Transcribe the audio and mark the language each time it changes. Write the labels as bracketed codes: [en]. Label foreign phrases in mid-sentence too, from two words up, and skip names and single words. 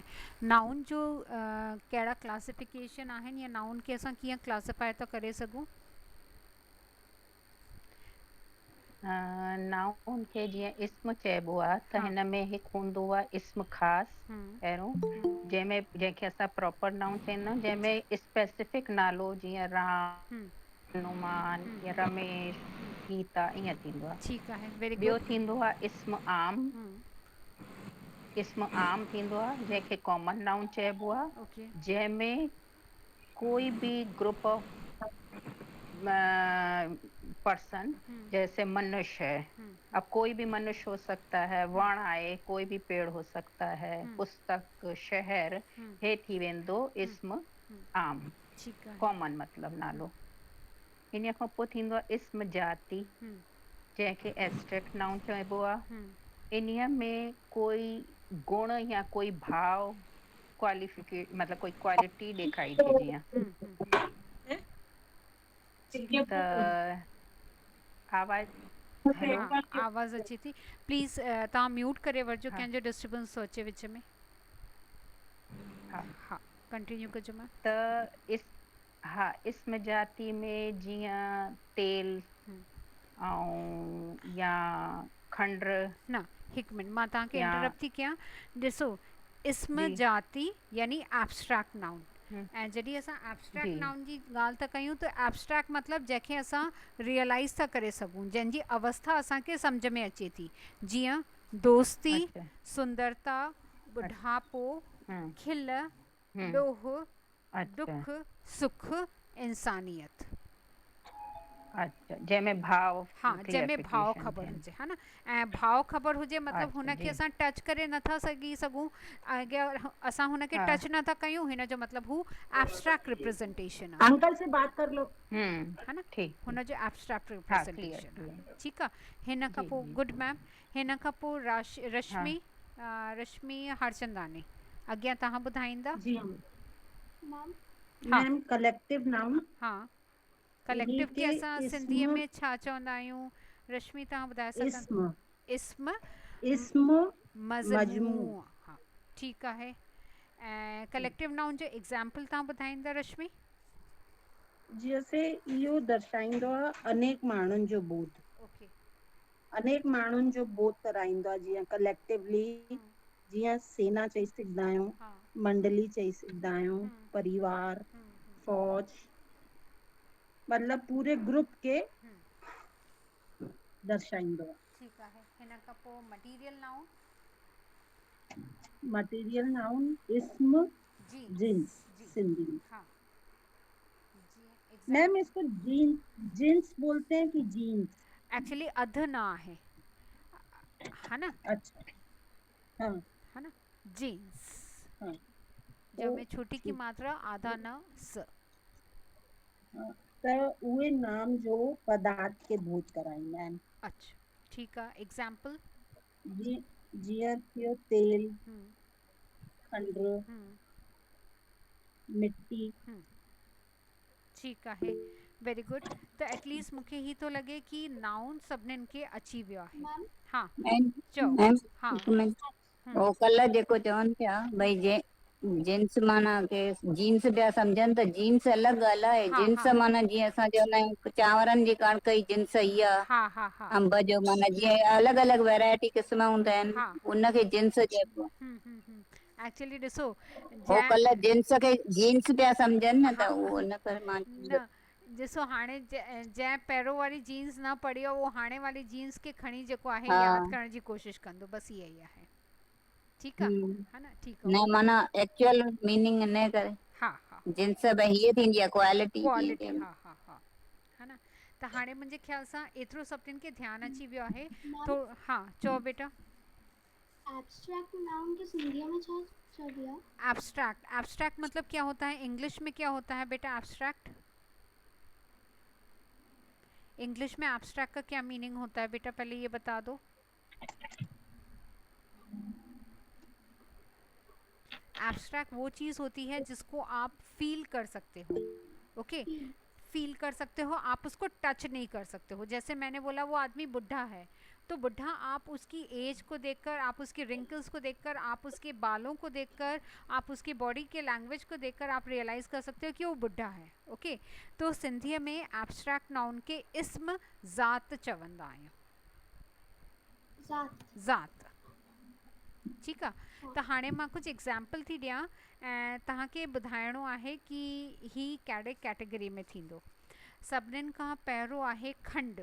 [sd] नाउन जो कहिड़ा क्लासिफिकेशन आहिनि, या नाउन खे असां कीअं क्लासिफाई था करे सघूं? नाउन खे जीअं इस्म चइबो आहे त हा, हिन में हिकु हूंदो आहे इस्म ख़ासि हम्म, पहिरों, जंहिंखे असां [en] proper noun [sd] चवंदा आहियूं, जंहिंमें स्पेसिफिक नालो जीअं राम, हम्म, हनुमान या रमेश, गीता ईअं थींदो आहे। ठीकु आहे, वेरी ॿियो [en] गुड। [sd] थींदो आहे इस्म आम। इस्म आम थींदो आहे जंहिंखे [en] common noun [sd] चइबो आहे, [en] ओके, [hi] जंहिंमें कोई भी [en] group of person, [hi] जैसे मनुष्य है, अब कोई भी मनुष्य हो सकता है, [sd] वण आहे, [hi] कोई भी पेड़ हो सकता है, पुस्तक, [sd] शहर, हे थी वेंदो इस्म आम, ठीकु आहे, कॉमन मतलब नालो। इन खां पोइ थींदो आहे इस्म जाति, जंहिंखे [en] abstract noun [sd] चइबो आहे। इन्हीअ में कोई गुण या कोई भाव, मतलब कोई क्वालिटी ॾेखारिजे जीअं। त आवाज़, हेलो, हाँ, आवाज़ अचे थी। प्लीज़ तव्हां म्यूट करे वठिजो, कंहिंजो डिस्टर्बेंस थो अचे विच में। हा हाँ, कंटिन्यू कजो मैम। त इस्म जाति में जीअं तेल ऐं या खंड न, हिकु मिनट, मां तव्हांखे या इंटरप्ट थी कयां। ॾिसो, इस्म जी जाति यानी [en] abstract noun, हम्म, [sd] ऐं जॾहिं असां एब्स्ट्रैक्ट जी नाउन जी ॻाल्हि था कयूं, त एब्स्ट्रैक्ट मतिलबु जंहिंखे असां रियलाइज़ था करे सघूं, जंहिंजी अवस्था असांखे सम्झ में अचे थी, जीअं दोस्ती, [hi] अच्छा [sd] सुंदरता, [hi] अच्छा [sd] ॿुढापो, हम्म खिल, हम्म ॾोह, [hi] अच्छा [sd] दुख, सुख, इंसानियत। [hi] अच्छा, [sd] जंहिंमें भाव हाँ, जंहिंमें भाव क्लियरिफिकेशन ख़बर थियनि। हुजे, हा न, ऐं भाव ख़बर हुजे मतिलबु [hi] अच्छा [sd] हुनखे जी असां टच करे नथा सघूं, अगरि असां हुनखे हा टच नथा कयूं, हिन जो मतिलबु हू [en] abstract representation [sd] आहे, [hi] अंकल से बात कर लो। [sd] हा न, ठीक हुन जो एब्स्ट्रैक्ट [hi] हाँ क्लियर [sd] रिप्रेज़ेंटेशन क्लियर आहे। ठीकु आहे। हिन खां जी पोइ जी [en] good ma'am, [sd] हिन खां पोइ [hi] हाँ [sd] रश्मि हरचंदानी, अॻियां तव्हां ॿुधाईंदा? जी हम मैम हा, [en] ma'am collective noun [sd] हा, इन्हीं कलेक्टिव खे के असां सिंधीअ इस्म में छा चवंदा आहियूं? रश्मि, तव्हां ॿुधाए सघंदा? इस्म इस्म, इस्म मजमू मज़मू, हा, ठीकु आहे। ऐं [en] collective noun [sd] जो एग्ज़ाम्पल तव्हां ॿुधाईंदा रश्मि? जैसे इहो दर्शाईंदो आहे अनेक माण्हुनि जो ॿोध। ओके, अनेक माण्हुनि जो बोध कराईंदो आहे, जीअं कलेक्टिवली, जीअं सेना चई सघंदा आहियूं, [hi] हाँ [sd] मंडली चई सघंदा आहियूं, परिवार, फौज, मतलब [hi] पूरे ग्रुप के [sd] दर्शाईंदो आहे। [hi] ठीक है। [sd] हिन खां पोइ [en] material noun. material noun [sd] इस्म, जीन्स। जिन्स जी सिंधी में। [hi] हाँ जी [sd] मैम [en] एग्जैक्ट [hi] इसको जीन्स बोलते हैं कि जीन्स? एक्चुअली अध ना है ना, अच्छा, हाँ है ना, जीन्स हाँ जब में छोटी की ठीक। मात्रा आधा न स। [sd] हाँ, त उहे नाम जो पदार्थ के बोध कराईंदा आहिनि। [hi] अच्छा ठीक है। एग्जाम्पल। [sd] जीअं थियो तेल, खंड, मिट्टी। [hi] ठीक है, [en] very good. [sd] तो एटलीस्ट मूंखे ही तो लगे कि नाउन सभिनीनि खे अची वियो आहे। मैम [hi] हाँ [sd] मैम चओ। मैम [hi] हाँ [sd] हिकु मिनट, वो कल्ह जेको चवनि पिया भई जींस माना के जीन्स पिया सम्झनि त जीन्स अलॻि ॻाल्हि आहे। [hi] हाँ [sd] जीन्स [hi] हाँ [sd] माना जीअं असां चवंदा आहियूं चांवरनि जी कणिक जी जीन्स इहा, [hi] हाँ हाँ हाँ [sd] अंब जो माना जीअं अलॻि अलॻि वैरायटी क़िस्म हूंदा आहिनि, [hi] हाँ [sd] उनखे जींस चइबो आहे। एक्चुअली ॾिसो हो जंहिं कल्ह जींस खे जीन्स पिया सम्झनि न, त [hi] हाँ [sd] उहो उन करे मां न ॾिसो हाणे जंहिं पहिरों वारी जीन्स न पढ़ी आहे उहो हाणे वारी जीन्स खे खणी जेको आहे हा यादि करण जी कोशिशि कंदो, बसि इहा ई आहे। ठीकु आहे, [hi] है ना, [sd] ठीकु न आहे। माना [en] actual meaning [sd] इन करे हा हा जींस भई हीअ थींदी आहे क्वालिटी क्वालिटी, जीअं हा हा हा, [hi] है ना। [sd] त हाणे मुंहिंजे ख़्याल सां एतिरो सभिनीनि खे ध्यानु अची वियो आहे। मैम तो हाँ चओ बेटा। [en] abstract noun [sd] के सिंधी में छा चइबी आहे? [hi] एब्स्ट्रैक्ट, एब्स्ट्रैक्ट मतलब क्या होता है इंग्लिश में, क्या होता है बेटा एब्स्ट्रैक्ट? इंग्लिश में एब्स्ट्रैक्ट का क्या मीनिंग होता है बेटा, पहले ये बता दो। एब्स्ट्रैक्ट वो चीज़ होती है जिसको आप फील कर सकते हो। ओके, फील कर सकते हो, आप उसको टच नहीं कर सकते हो। जैसे मैंने बोला वो आदमी बुढ़ा है, तो बुढ़ा आप उसकी एज को देखकर, आप उसके रिंकल्स को देखकर, आप उसके बालों को देखकर, आप उसकी बॉडी के लैंग्वेज को देखकर आप रियलाइज़ कर सकते हो कि वो बुढ़ा है। [sd] ओके, तो सिंधीअ में [en] abstract noun [sd] के इस्म ज़ात चवंदा आहियूं। ज़ात, ठीकु आहे। त हाणे मां कुझु एग्ज़ाम्पल थी ॾियां ऐं तव्हांखे ॿुधाइणो आहे कि ही कहिड़े कैटेगरी में थींदो। सभिनीनि खां पहिरियों आहे खंड।